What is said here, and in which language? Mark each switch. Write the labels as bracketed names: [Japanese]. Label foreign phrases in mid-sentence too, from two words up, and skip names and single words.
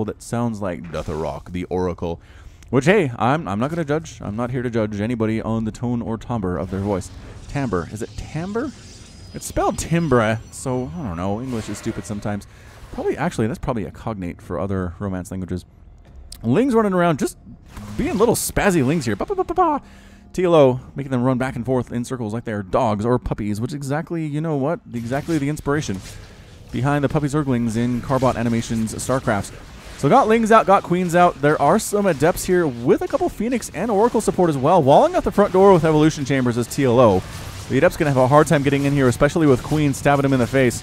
[English] That sounds like Deatharok the Oracle. Which, hey, I'm not going to judge. I'm not here to judge anybody on the tone or timbre of their voice. Timbre. Is it timbre? It's spelled timbre, so I don't know. English is stupid sometimes. Probably, actually, that's probably a cognate for other Romance languages. Lings running around, just being little spazzy Lings here. Ba -ba -ba -ba -ba. TLO making them run back and forth in circles like they're dogs or puppies, which exactly, you know what? Exactly the inspiration behind the Puppy Zerglings in Carbot Animations StarCraft. So got Lings out, got Queens out. There are some Adepts here with a couple Phoenix and Oracle support as well. Walling out the front door with Evolution Chambers as TLO. The Adept's going to have a hard time getting in here, especially with Queens stabbing him in the face.